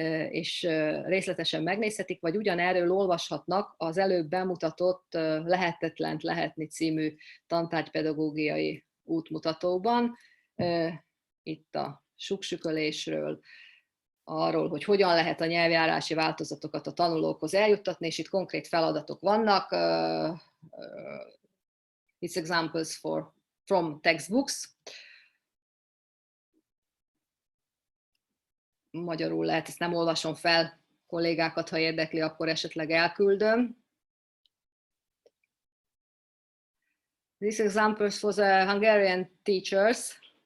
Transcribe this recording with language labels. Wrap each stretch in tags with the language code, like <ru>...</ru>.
<hu>és részletesen megnézhetik, vagy ugyanerről olvashatnak az előbb bemutatott Lehetetlent lehetni című tantárgypedagógiai útmutatóban. Itt a suksükölésről, arról, hogy hogyan lehet a nyelvjárási változatokat a tanulókhoz eljuttatni, és itt konkrét feladatok vannak.</hu> <en>It's examples from textbooks.</en> <hu>Magyarul lehet, ezt nem olvasom fel, kollégákat, ha érdekli, akkor esetleg elküldöm.</hu> <en>These examples for the Hungarian teachers.</en>